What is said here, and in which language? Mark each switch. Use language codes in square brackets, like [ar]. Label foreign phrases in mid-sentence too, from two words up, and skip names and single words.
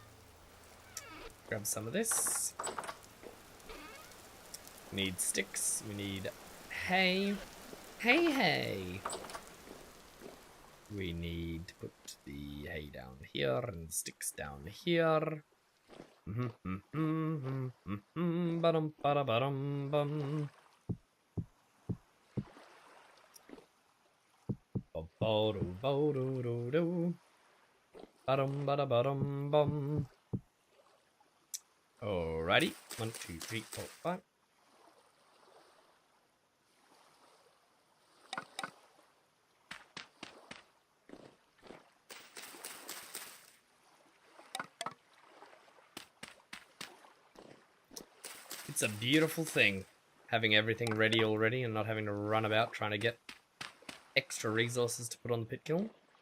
[en] Grab some of this. Need sticks. We need hay. Hay. We need to put the hay down here and sticks down here. Ba-dum, ba-da-ba-dum, bum. Ba-do-do-do-do. Ba-dum, ba-da-ba-dum, bum. Alrighty. 1, 2, 3, 4, 5. It's a beautiful thing, having everything ready already and not having to run about trying to get extra resources to put on the pit kiln.